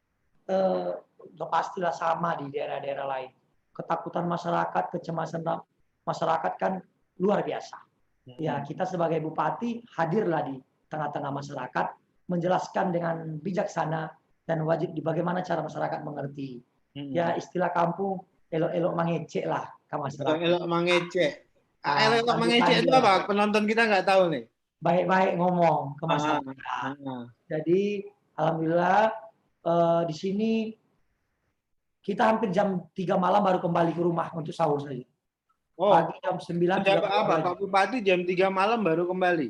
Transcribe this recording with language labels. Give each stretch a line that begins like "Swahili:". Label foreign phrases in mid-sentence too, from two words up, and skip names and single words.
Indonesian: Pastilah sama di daerah-daerah lain. Ketakutan masyarakat, kecemasan masyarakat kan luar biasa. Ya, kita sebagai bupati hadirlah di tengah-tengah masyarakat, menjelaskan dengan bijaksana dan wajib di bagaimana cara masyarakat mengerti. Ya, istilah kampung
Minangkabau: elok-elok mangecek lah
Indonesian: ke masyarakat.
Minangkabau: Elok-elok mangecek. Elok-elok mangecek itu apa?
Indonesian: Penonton kita nggak tahu nih. Baik-baik ngomong ke masyarakat. Jadi, alhamdulillah di sini kita hampir jam 3 malam baru kembali ke rumah untuk sahur saja. Pagi jam 9 sudah apa? Pak Bupati jam 3 malam baru kembali?